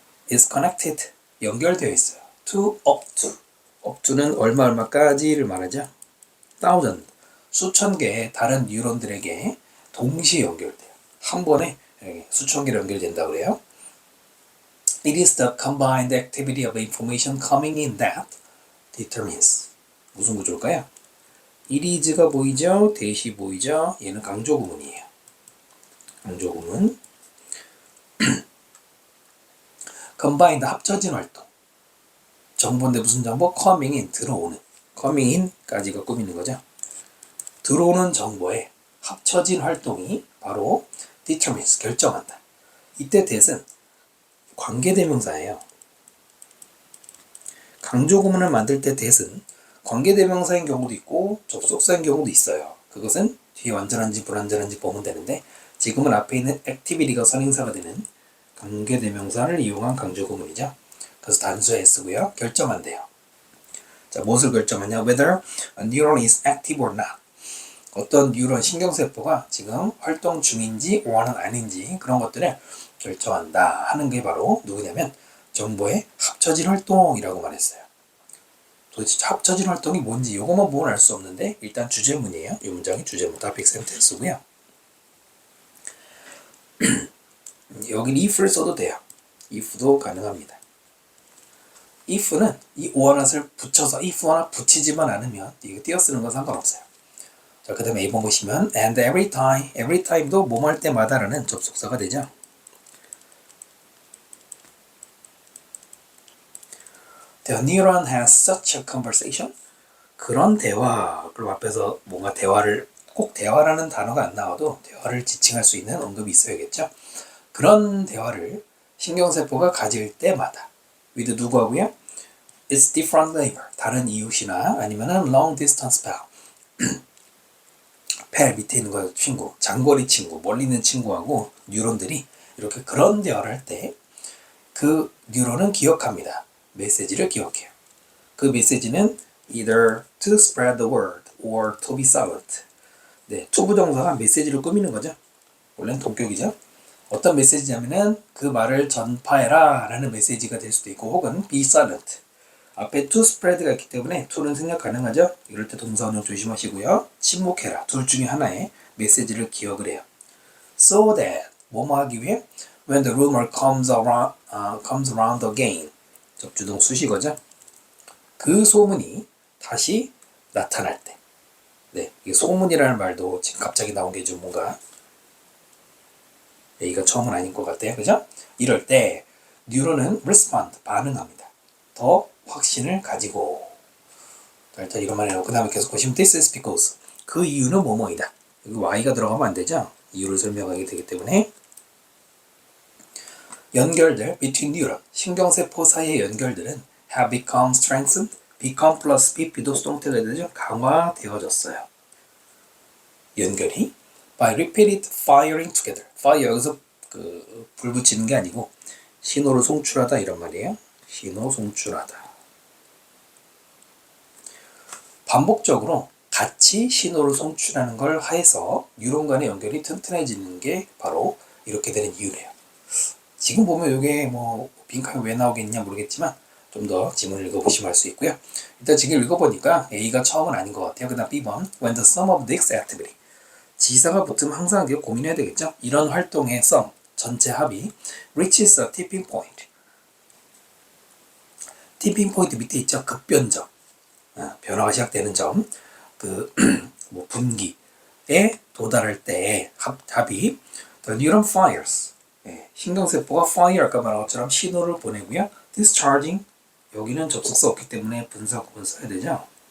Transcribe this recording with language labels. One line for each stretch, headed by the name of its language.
English: is connected,
Korean: 연결되어 있어요.
English: to, up to. up to
Korean: 는 얼마까지를 말하죠. thousand, 수천 개의 다른 뉴런들에게 동시에 연결돼요. 한 번에 수천 개로 연결된다고 그래요.
English: It is the combined activity of information coming in that determines.
Korean: 무슨 구조일까요?
English: it is
Korean: 가 보이죠? that이 보이죠? 얘는 강조 구문이에요. 강조 구문. combined, 합쳐진 활동. 정보인데 무슨 정보?
English: coming in, 들어오는. coming in
Korean: 까지가 꾸미는 거죠. 들어오는 정보에 합쳐진 활동이 바로 determines, 결정한다. 이때 that은 관계대명사예요. 강조 구문을 만들 때 that은 관계대명사인 경우도 있고 접속사인 경우도 있어요. 그것은 뒤에 완전한지 불완전한지 보면 되는데, 지금은 앞에 있는 activity가 선행사가 되는 관계대명사를 이용한 강조 구문이죠. 그래서 단수에 쓰고요. 결정한대요. 자, 무엇을 결정하냐?
English: Whether a neuron is active or not.
Korean: 어떤 뉴런, 신경세포가 지금 활동 중인지 or는 아닌지 그런 것들을 결정한다 하는 게 바로 누구냐면 정보의 합쳐진 활동이라고 말했어요. 도대체 합쳐진 활동이 뭔지 이것만 보면 알 수 없는데, 일단 주제문이에요. 이 문장이 주제문,
English: topic sentence
Korean: 고요. 여긴 if를 써도 돼요. if도 가능합니다. if는 이 오어낫을 붙여서 if 하나 붙이지만 않으면 이거 띄어쓰는 건 상관없어요. 자, 그 다음에 A번 보시면
English: and every time
Korean: 도 뭐뭐 할 때마다라는 접속사가 되죠.
English: The neuron has such a conversation.
Korean: 그런 대화, 그리고 앞에서 뭔가 대화를, 꼭 대화라는 단어가 안 나와도 대화를 지칭할 수 있는 언급이 있어야겠죠. 그런 대화를 신경세포가 가질 때마다 with 누구하고요?
English: It's different neighbor,
Korean: 다른 이웃이나 아니면은
English: long distance pal.
Korean: 펠 밑에 있는 거 친구, 장거리 친구, 멀리 있는 친구하고 뉴런들이 이렇게 그런 대화를 할 때 그 뉴런은 기억합니다. 메시지를 기억해요. 그 메시지는
English: either to spread the word or to be silent.
Korean: 네, 투부정사가 메시지를 꾸미는 거죠. 원래는 동격이죠. 어떤 메시지냐면은 그 말을 전파해라 라는 메시지가 될 수도 있고, 혹은
English: be silent.
Korean: 앞에
English: to spread
Korean: 가 있기 때문에 to는 생략 가능하죠. 이럴 때 동사 운용 조심하시고요. 침묵해라. 둘 중에 하나의 메시지를 기억을 해요.
English: So that
Korean: 뭐뭐 하기 위해
English: when the rumor comes around again.
Korean: 접주동 수식어죠. 그 소문이 다시 나타날 때. 네, 이게 소문이라는 말도 지금 갑자기 나온 게 좀 뭔가 얘기가 처음은 아닌 것 같아요. 그죠? 이럴 때 뉴런은 respond, 반응합니다. 더 확신을 가지고. 자, 일단 이런 말이라고 그 다음에 계속 보시면
English: this is because
Korean: 그 이유는 뭐뭐이다. 여기 y가 들어가면 안 되죠. 이유를 설명하게 되기 때문에 연결들
English: between neuron
Korean: 신경세포 사이의 연결들은
English: have become strengthened.
Korean: become 플러스 be 비동사가 되죠. 강화되어졌어요. 연결이
English: by repeated firing together.
Korean: fire 여기서 불 붙이는 게 아니고 신호를 송출하다 이런 말이에요. 신호 송출하다. 반복적으로 같이 신호를 송출하는 걸 하여서 뉴런 간의 연결이 튼튼해지는 게 바로 이렇게 되는 이유래요. 지금 보면 이게 뭐 빈칸이 왜 나오겠냐 모르겠지만 좀 더 지문을 읽어보시면 알 수 있고요. 일단 지금 읽어보니까 A가 처음은 아닌 것 같아요. 그 다음 B번
English: when the sum of this activity
Korean: 지사가 붙으면 항상 고민해야 되겠죠. 이런 활동의
English: sum
Korean: 전체 합이
English: reaches a tipping point.
Korean: tipping point 밑에 있죠. 급변점. 변화가 시작되는 점. 뭐 분기에 도달할 때 합이
English: the neuron fires.
Korean: 신경세포가 fire 아까 말한 것처럼 신호를 보내고요. discharging 여기는 접속사 없기 때문에 분사 구분 써야 되죠.